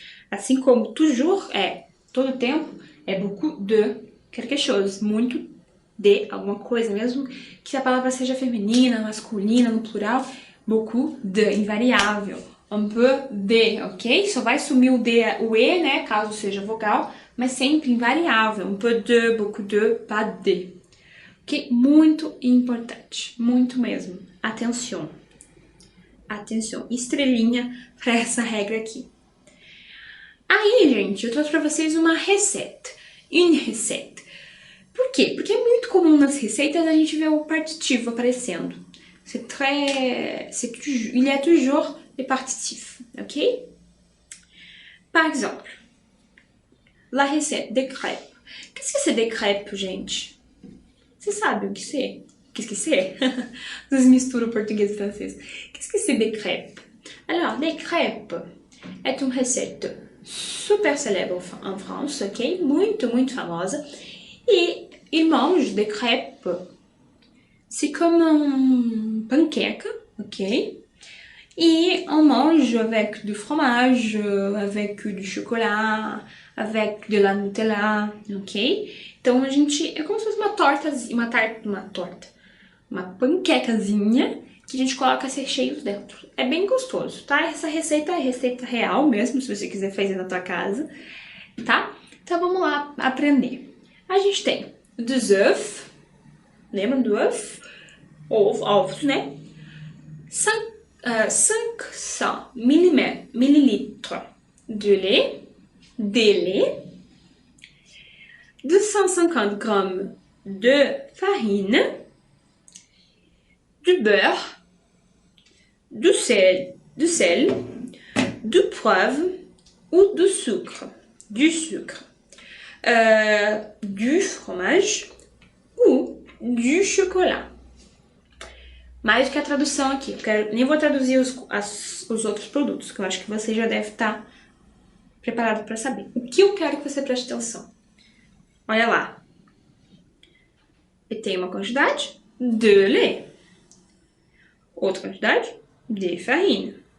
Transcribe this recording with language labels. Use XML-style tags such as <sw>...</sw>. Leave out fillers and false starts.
<pt>Assim como</pt> <fr>toujours</fr> <pt>é todo tempo, é</pt> <fr>beaucoup de quelque chose,</fr> <pt>muito de alguma coisa, mesmo que a palavra seja feminina, masculina, no plural,</pt> <fr>beaucoup de,</fr> <pt>invariável.</pt> <fr>Un peu de,</fr> <pt>ok? Só vai sumir o e, né, caso seja vogal, mas sempre invariável.</pt> <fr>Un peu de, beaucoup de, pas de. Ok?</fr> <pt>Muito importante, muito mesmo. Atenção. Atenção, estrelinha para essa regra aqui. Aí, gente, eu trouxe para vocês uma receita.</pt> <fr>Une recette.</fr> <pt>Por quê? Porque é muito comum nas receitas a gente ver o partitivo aparecendo.</pt> <fr>Il y a toujours les partitifs, ok? Par exemple, la recette de crêpes. Qu'est-ce que c'est des crêpes, gente?</fr> <pt>Vocês sabem o que</pt> <fr>c'est? Qu'est-ce que c'est?</fr> <pt>Vocês misturam português e francês.</pt> <fr>Qu'est-ce que c'est des crêpes? Alors, des crêpes est une recette super célèbre en France, ok?</fr> <pt>Muito, muito famosa. E</pt> <fr>ils mangent des crêpes. C'est comme un panqueque, ok? Et on mange avec du fromage, avec du chocolat, avec de la Nutella, ok?</fr> <pt>Então a gente é como se fosse uma panquecazinha que a gente coloca recheios dentro. É bem gostoso, tá? Essa receita é receita real mesmo, se você quiser fazer na tua casa, tá? Então vamos lá aprender. A gente tem dos œufs, lembra do œuf? Ovos, né?</pt> <fr>500 millilitres de lait, 250 grammes de farine, du beurre, du sel, du poivre ou du sucre, du fromage ou du chocolat.</fr> <pt>Mais do que a tradução aqui, nem vou traduzir os outros produtos, que eu acho que você já deve estar preparado para saber. O que eu quero que você preste atenção? Olha lá. Eu tenho uma quantidade de lait. Outra quantidade de farina.</pt>